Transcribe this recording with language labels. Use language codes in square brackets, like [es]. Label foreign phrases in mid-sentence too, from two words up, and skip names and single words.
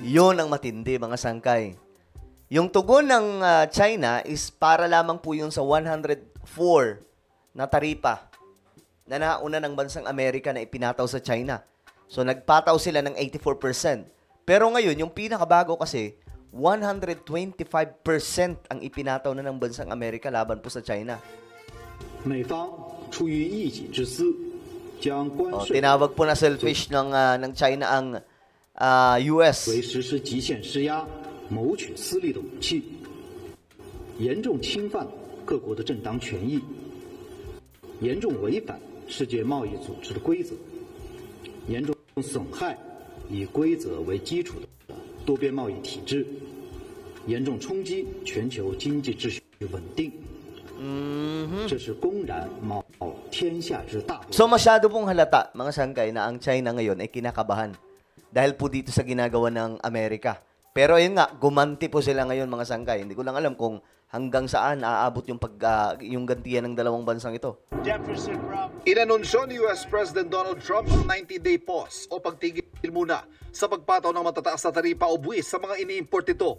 [tl] Yun ang matindi mga sangkay. Yung tugon ng China is para lamang po yun sa 104 na taripa na nauna ng bansang Amerika na ipinataw sa China. So nagpataw sila ng 84%. Pero ngayon, yung pinakabago kasi, 125% ang ipinataw na ng bansang Amerika laban po sa China. [zh] 美方出于一己之私，将关税 [tl] Tinawag po na selfish ng China ang US. [zh] 为实施极限施压、谋取私利的武器，严重侵犯各国的正当权益，严重违反世界贸易组织的规则，严重损害以规则为基础的多边贸易体制，严重冲击全球经济秩序稳定。这是公然冒天下之大不韪。 [tl] So masyado pong halata, mga sangkay, na ang China ngayon ay kinakabahan dahil po dito sa ginagawa ng Amerika. Pero ayun nga, gumanti po sila ngayon mga sangkay. Hindi ko lang alam kung hanggang saan aabot yung gantiyan ng dalawang bansang ito. Inanunsyo ni US President Donald Trump ang [en] 90-day pause [tl] o pagtigil muna sa pagpataw ng matataas na taripa o buwis sa mga ini-import nito.